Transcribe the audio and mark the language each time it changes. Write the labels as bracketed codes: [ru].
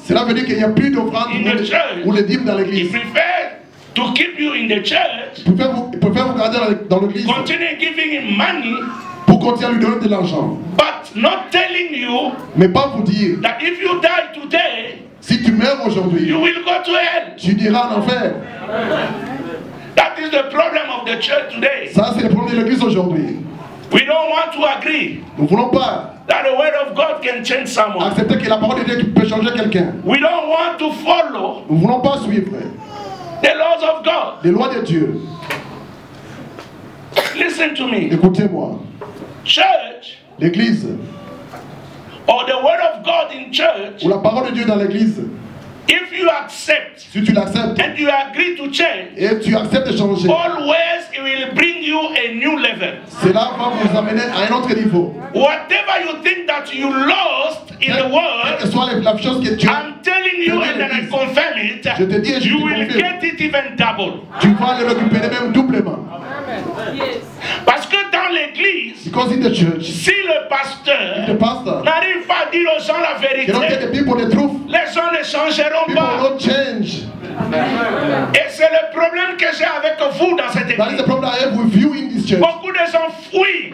[fr] Cela veut dire qu'il n'y a plus d'offrandes ou les dîmes dans l'église. [en] He prefer to keep you in the church. [fr] Il préfère vous garder dans l'église. [en] Continue giving him money. [fr] Pour continuer à lui donner de l'argent. [en] But not telling you. [fr] Mais pas vous dire. [en] That if you die today. [fr] Si tu meurs aujourd'hui. [en] You will go to hell. [fr] Tu iras en enfer. [en] That is the problem of the church today. [fr] Ça c'est le problème de l'église aujourd'hui. [en] We don't want to agree. [fr] Nous voulons pas. [en] That the word of God can change someone. [fr] Accepter que la parole de Dieu peut changer quelqu'un. [en] We don't want to follow. [fr] Nous voulons pas suivre. [en] The laws of God. [fr] Les lois de Dieu. [en] Listen to me. [fr] Écoutez-moi. [en] Church. [fr] L'église. [en] Or the word of God in church. [fr] Ou la parole de Dieu dans l'église. [en] If you accept, [fr] si tu l'acceptes, [en] and you agree to change, [fr] et tu acceptes de changer, [en] always it will bring you a new level. [fr] Cela va vous amener à un autre niveau. [en] Whatever you think that you lost in the world, [fr] quelle que soit la chose que tu as, [en] I'm telling you and then I confirm it, [fr] je te dis et je [en] you [fr] te [en] will [fr] confirme, [en] get it even double. [fr] Tu vas le récupérer même doublement. [en] Yes. [fr] Parce que dans l'église, si le pasteur n'arrive pas à dire aux gens la vérité, les gens ne changeront pas. Et c'est le problème que j'ai avec vous dans cette église. Beaucoup de gens fuient.